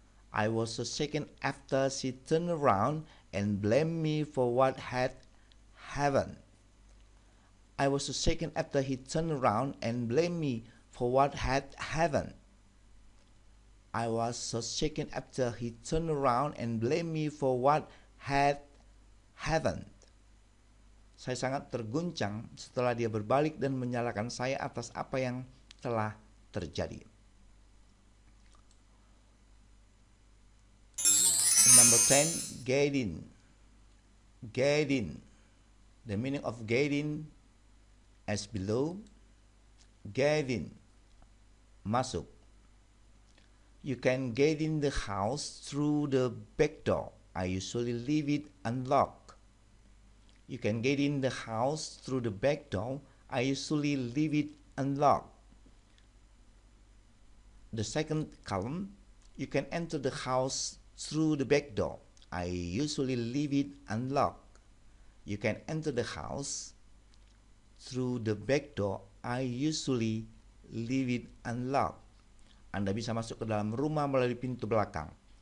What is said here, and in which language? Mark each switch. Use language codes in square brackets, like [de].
[en] I was so shaken after she turned around and blamed me for what had happened. I was so shaken after he turned around and blamed me for what had happened. I was so shaken after he turned around and blamed me for what had happened. [id] Saya sangat terguncang setelah dia berbalik dan menyalahkan saya atas apa yang telah terjadi. [en] Number 10, get in. Get in. The meaning of get in as below. Get in, [id] masuk. [en] You can get in the house through the back door. I usually leave it unlocked. You can get in the house through the back door. I usually leave it unlocked. The second column, you can enter the house through the back door. I usually leave it unlocked. You can enter the house through the back door. I usually leave it unlocked. [id] Anda bisa masuk ke dalam rumah melalui pintu belakang.